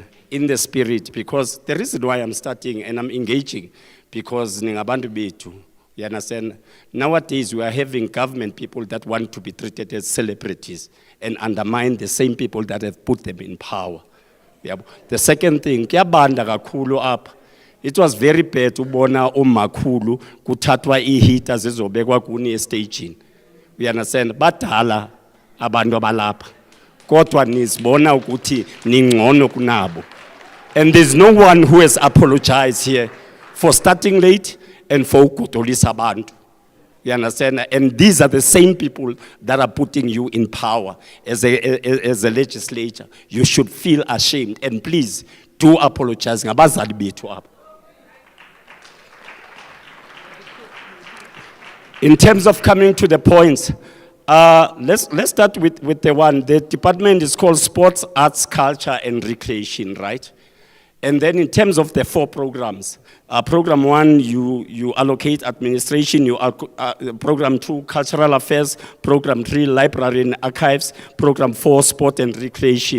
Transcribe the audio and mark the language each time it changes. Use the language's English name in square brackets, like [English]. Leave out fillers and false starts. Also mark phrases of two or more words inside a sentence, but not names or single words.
[English] In the spirit, because the reason why I'm starting and I'm engaging, because [Xhosa] ningabantu betu. [English] You understand? Nowadays, we are having government people that want to be treated as celebrities and undermine the same people that have put them in power. The second thing, [Xhosa] kuyabanda kakhulu apha. [English] It was very bad [Zulu] ubona omakhulu kuthathwa iheaters ezobekwa kuni estaging. [English] You understand? [Zulu] Badala abantu abalapha. Kodwa nizibona ukuthi ningcono kunabo. [English] And there's no one who has apologized here for starting late and for [Zulu] ukudolisa abantu. [English] You understand? And these are the same people that are putting you in power as a legislature. You should feel ashamed. And please, do apologize. [Xhosa] Ngabazali bethu apha. [English] In terms of coming to the points, let's start with the one. The department is called Sports, Arts, Culture, and Recreation, right? And then in terms of the 4 programs, program 1, you allocate administration, program 2, cultural affairs, program 3, library and archives, program 4, sport and recreation.